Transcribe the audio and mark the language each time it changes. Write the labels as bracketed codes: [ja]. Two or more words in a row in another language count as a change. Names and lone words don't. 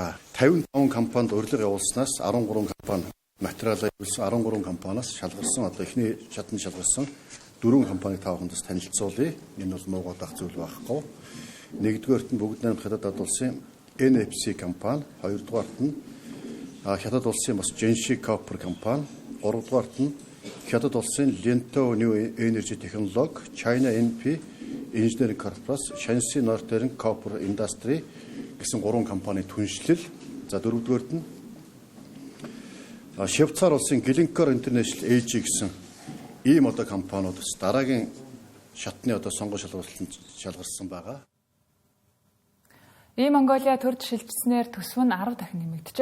[mn] 55 компанид урилга явуулснаас 13 компани материалаа 13 компаниас шалгарсан одоо эхний шатнд шалгарсан 4 компаниг та бүхэндээс танилцуулъя. Энэ бол нуугаад ах зүйл байхгүй. Нэгдүгээрт нь бүгд найрамд хятад улсын NFC компани, хоёрдугаарт нь хятад улсын бас Genshi Copper компани, гуравдугаарт нь хятад улсын Lento New Energy Technology, China NP Engineering Corporation, Shanxi Northern Copper Industry гэсэн 3 компани түншлэл. За дөрөвдүгээрт нь Швейцар улсын Glencore International AG гэсэн ийм одоо компаниуд дараагийн шатны одоо сонгон шалгуулалтанд шалгарсан байгаа. Монголиа төрд шилжснээр төсөв нь 10 дахин нэмэгдэжээ.